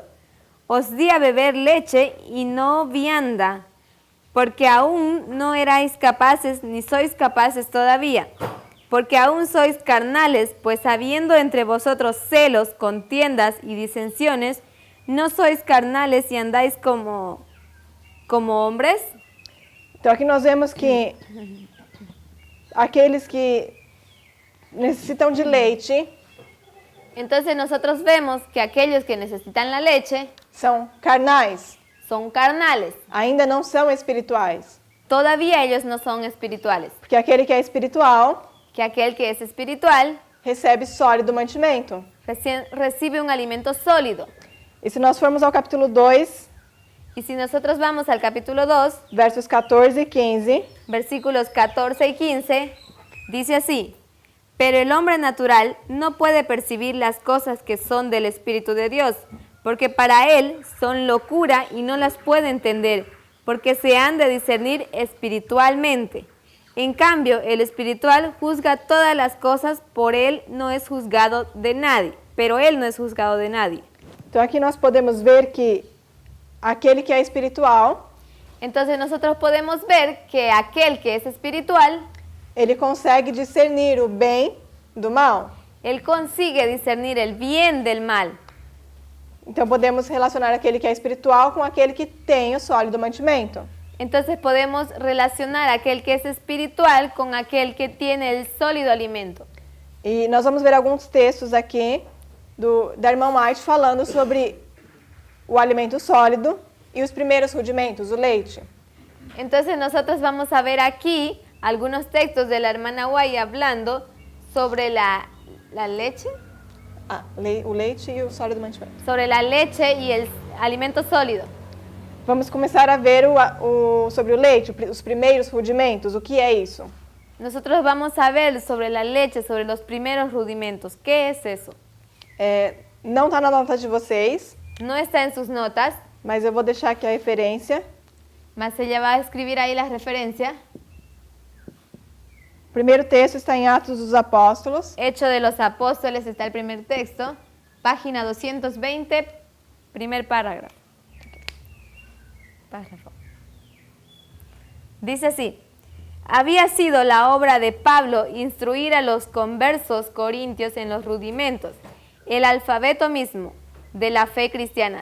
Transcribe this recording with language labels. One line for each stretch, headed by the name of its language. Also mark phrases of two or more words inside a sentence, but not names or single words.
Spanish: Os di a beber leche y no vianda, porque aún no erais capaces, ni sois capaces todavía, porque aún sois carnales, pues habiendo entre vosotros celos, contiendas y disensiones, ¿no sois carnales y andáis como hombres?
Portuguese: Então aqui nós vemos que aqueles que necessitam de leite
Spanish: Entonces nosotros vemos que aquellos que necesitan la leche
Portuguese: são carnais,
Spanish: son carnales.
Portuguese: ainda não são espirituais.
Spanish: Todavía ellos no son espirituales.
Portuguese: Porque aquele que é espiritual
Spanish: Que aquel que es espiritual
Portuguese: recebe sólido mantimento.
Spanish: recibe un alimento sólido.
Portuguese: E se nós formos ao capítulo 2,
Spanish: Y si nosotros vamos al capítulo 2,
Portuguese: versos 14 e 15,
Spanish: versículos 14 y 15, dice así: pero el hombre natural no puede percibir las cosas que son del Espíritu de Dios, porque para él son locura y no las puede entender, porque se han de discernir espiritualmente. En cambio, el espiritual juzga todas las cosas, por él no es juzgado de nadie, pero él no es juzgado de nadie.
Portuguese: então aqui nós podemos ver que aquele que é espiritual,
Spanish: Entonces nosotros podemos ver que aquel que es espiritual,
Portuguese: ele consegue discernir o bem do mal.
Spanish: él consigue discernir el bien del mal.
Portuguese: Então podemos relacionar aquele que é espiritual com aquele que tem o sólido mantimento.
Spanish: Entonces podemos relacionar aquel que es espiritual con aquel que tiene el sólido alimento.
Portuguese: E nós vamos ver alguns textos aqui da irmã White falando sobre o alimento sólido e os primeiros rudimentos, o leite.
Spanish: Entonces nosotros vamos a ver aquí algunos textos de la hermana Guay hablando sobre la leche,
Portuguese: O leite e o sólido mantimento.
Spanish: sobre la leche y el alimento sólido.
Portuguese: Vamos começar a ver sobre o leite, os primeiros rudimentos, o que é isso?
Spanish: Nosotros vamos a ver sobre la leche, sobre los primeros rudimentos. ¿Qué es eso?
Portuguese: Não está na nota de vocês,
Spanish: No está en sus notas,
Portuguese: mas eu vou deixar aqui a referência.
Spanish: mas ella va a escribir ahí la referencia.
Portuguese: primeiro texto está em Atos dos Apóstolos,
Spanish: Hecho de los Apóstoles está el primer texto, página 220, primer párrafo. Dice así: había sido la obra de Pablo instruir a los conversos corintios en los rudimentos, el alfabeto mismo de la fe cristiana.